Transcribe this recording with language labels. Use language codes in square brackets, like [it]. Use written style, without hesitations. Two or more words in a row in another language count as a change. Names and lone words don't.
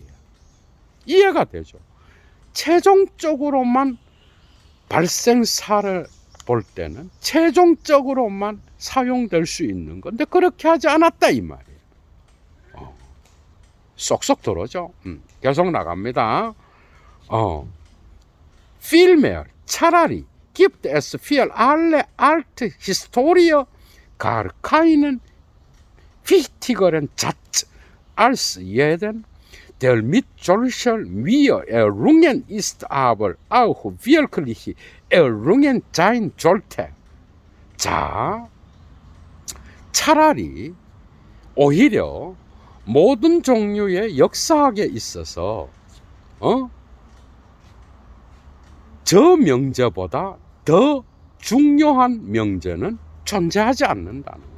[ko] 이해가 되죠. 최종적으로만 발생사를 볼 때는 최종적으로만 사용될 수 있는 건데 그렇게 하지 않았다 이 말이에요. 쏙쏙 들어오죠. 계속 나갑니다. [de] Vielmehr 차라리 gibt es für alle alte Historie gar keinen wichtigeren Satz als jeden, der mit solcher Mühe errungen ist, aber auch wirklich errungen sein sollte. [ko] 자, 차라리 오히려 모든 종류의 역사학에 있어서 저 명제보다 더 중요한 명제는 존재하지 않는다는 거예요.